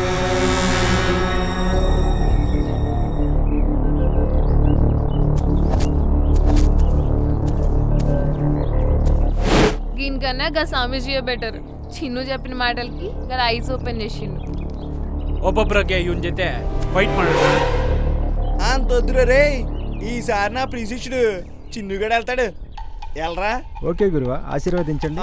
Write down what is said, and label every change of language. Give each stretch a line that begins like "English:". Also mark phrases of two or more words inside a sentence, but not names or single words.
Telugu: దీనికన్నా గా స్వామీజీ బెటర్. చిన్ను చెప్పిన మాటలకి గా
English: eyes open
Telugu: చేసిండు.
Kannada: ಒಬ್ಬೊಬ್ಬರಿಗೆ ಇವನ್ ಜೊತೆ ಫೈಟ್ ಮಾಡೋಣ
Telugu: ಅಂತ వద్దురా రే. ఈసారి నా ప్రిశిష్యుడు చిన్నుగడ వెళ్తాడు. వెళ్ళరా. ఓకే గురువా, ఆశీర్వదించండి.